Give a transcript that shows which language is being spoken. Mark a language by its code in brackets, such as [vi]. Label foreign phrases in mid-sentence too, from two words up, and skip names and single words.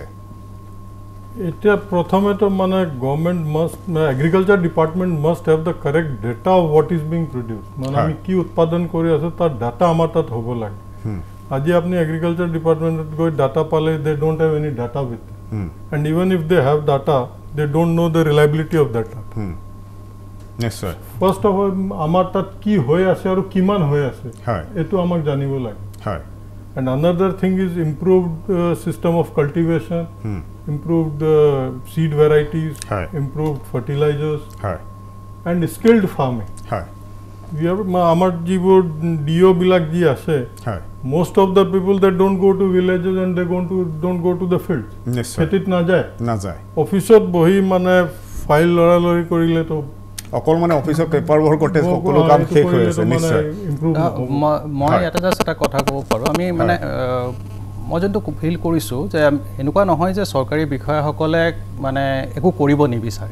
[as] এতিয়া প্ৰথমেতো মানে [en] government must agriculture department must have the correct data of what is being produce [as] মানে আমি কি উৎপাদন কৰি আছোঁ তাৰ ডাটা আমাৰ তাত হ'ব লাগে আজি আপুনি এগ্ৰিকালচাৰ ডিপাৰ্টমেণ্টত গৈ ডাটা পালে [en] they don't have any data with and even if they have data they don't know the reliability of data [as] নিশ্চয় [en] first of all [as] আমাৰ তাত কি হৈ আছে আৰু কিমান হৈ আছে এইটো আমাক জানিব লাগে [en] and another thing is improved system of cultivation improved seed varieties, improved fertilizers, and skilled farming. [as] আমাৰ যিবোৰ ডিঅ' বিলাক যি আছে [en] most of the people that don't go to villages and they don't go to the field [as] খেতিত নাযায় অফিসত বহি মানে ফাইল লৰালৰি কৰিলে তো অকল মানে অফিসৰ [en] paper work [as] কৰতে সকলো কাম শেষ হৈ আছে নিশ্চয় মই এটা জাস্ট এটা কথা ক'ব পাৰোঁ আমি মানে মই যোনটো ফিল কৰিছোঁ যে এনেকুৱা নহয় যে চৰকাৰী বিষয়াসকলে মানে একো কৰিব নিবিচাৰে